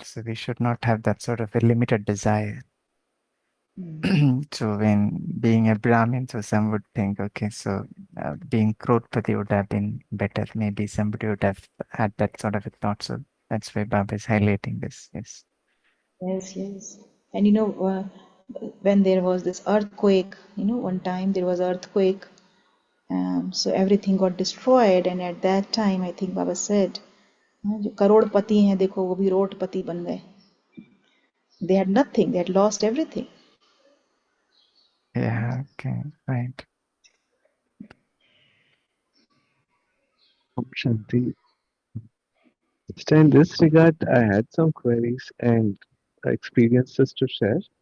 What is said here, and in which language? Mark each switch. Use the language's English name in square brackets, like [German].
[English] So we should not have that sort of a limited desire. So when being a Brahmin, so some would think, okay, so being crorepati would have been better. Maybe somebody would have had that sort of a thought. So that's why Baba is highlighting this. Yes. Yes, yes. And when there was this earthquake, one time there was earthquake, so everything got destroyed. And at that time, I think Baba said, [Hindi] जो करोड़पति हैं देखो वो भी रोडपति बन गए. [English] They had nothing. They had lost everything. Yeah. Okay. Right. Om Shanti. So in this regard, I had some queries and experiences to share.